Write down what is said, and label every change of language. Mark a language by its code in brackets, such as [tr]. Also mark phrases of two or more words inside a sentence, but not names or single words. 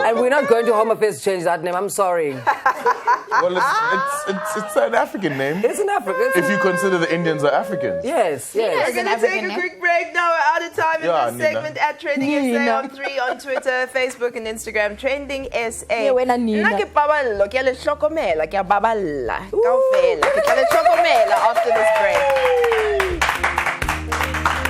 [en] And we're not going to Home Affairs to change that name. I'm sorry. Well, it's an African name. It's an African. If you consider the Indians are Africans. Yes. We're It's going an to take African a name. quick break now. We're out of time in Yeah, this Nina. segment at Trending SA on 3 on Twitter, Facebook and Instagram. Trending SA. Yeah, wena Nina. [st] Nna ke paballo, ke a le hlokomela, ke a baballa. Kaofela, ke tla le hlokomela [en] after this break.